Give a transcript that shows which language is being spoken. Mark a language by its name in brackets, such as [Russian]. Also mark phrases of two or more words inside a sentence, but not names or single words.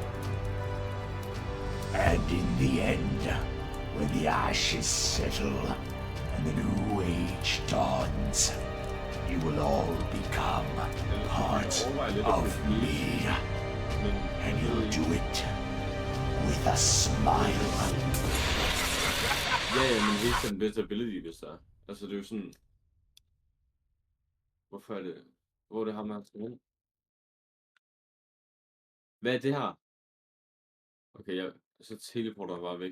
[English] And in the end, when the ashes settle and the new age dawns, you will all become part of me, and you'll do it with a smile. [Danish] Ja, men helt den visibility, hvis der er. Altså, det er jo sådan... Hvorfor er det... Hvor er det ham, han skal hen? Hvad er det her? Okay, så teleporter bare væk.